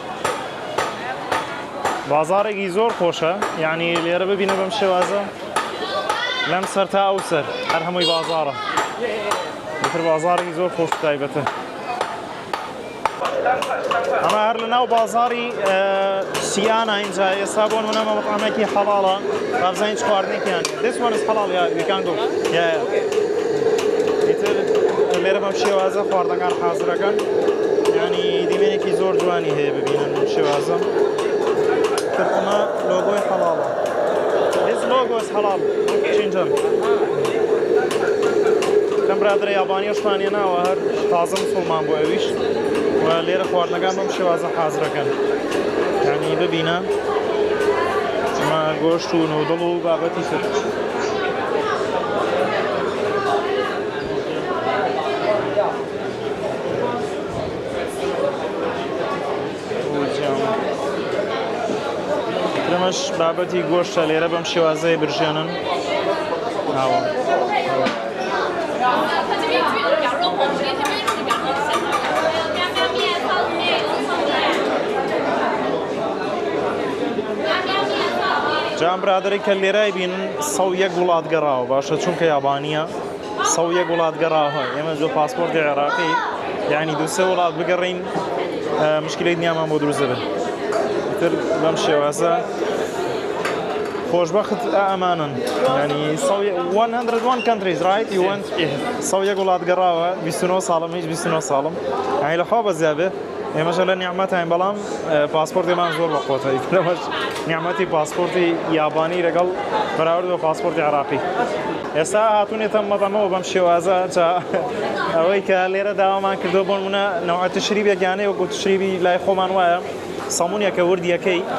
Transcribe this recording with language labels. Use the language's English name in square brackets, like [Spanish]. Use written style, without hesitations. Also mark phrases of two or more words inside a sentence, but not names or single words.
[Central Kurdish] بازارێکی زۆر خۆشە یعنی لێرە ببینە بەم شێوازە لەم سەر تا ئەو سەر هەر هەمووی بازاڕە بازارێکی زۆر خۆش تایبەتە ئەمە هەر لە ناو بازاڕی سیانە اینجا ئێستا بۆن منەمە مەقامێکی حەڵاڵە بابزانین چ خواردنێکیان. [English] This one is halal, yeah, we can go. Yeah. [Central Kurdish] ئیتر لێرە بەم شێوازە خواردنەکان حازرەکەن، یعنی دیمێنێکی زۆر جوانی هەیە ببینن بەم شێوازە. تر ئەمە لۆگۆی حەڵاڵە. [English] This logo is halal. [Central Kurdish] چینجەم. کەم برادرە یابانیەشمان هێناوە هەر تازە مسڵمان بۆ ئەویش و لێرە خواردنەکان بەم شێوازە حازرەکەن. یعنی ببینە ئەمە گۆشت و نودڵ و بابەتی تر. درەمەش بابەتی گۆشتە لێرە بەم شێوازەیە برژێنن. [Chinese] 它这边这边是羊肉火锅，这边是羊肉馅，干干面、臊子面、臊面。 [Central Kurdish] جام برادری کە لێرای بینن 101 وڵات گەڕاوە باشە چونکە یابانیە 101 وڵات گەڕاوە ئێمە زۆر پاسپۆرتی عێراقی یعنی دو سێ وڵات بگەڕین مشکلەی دنیامان بۆ دروست دەبێت تر بەم شێوازە خۆشبەخت ئەمانن ینی 101 [English] countries right you went [Central Kurdish] 101 وڵات گەڕاوە 29 ساڵم هیچ 29 ساڵم یعنی لەخوا بەزیابێ ئێمەش لە نیعمەتین بەڵام پاسپۆرتێمان زۆر بەخۆتە ئەمەش نیعمەتی پاسپۆرتی یابانی لەگەڵ بەراورد بە پاسپۆرتی عێراقی ئێستا هاتوونێتە مەتەمەوە بەم شێوازە ئەوەی کە لێرە داوامان کردو بۆ نمونە نەوع تشریبێکیانەیە وەکو تشریبی لای خۆمان وایە سەمونێکە وردیەکەی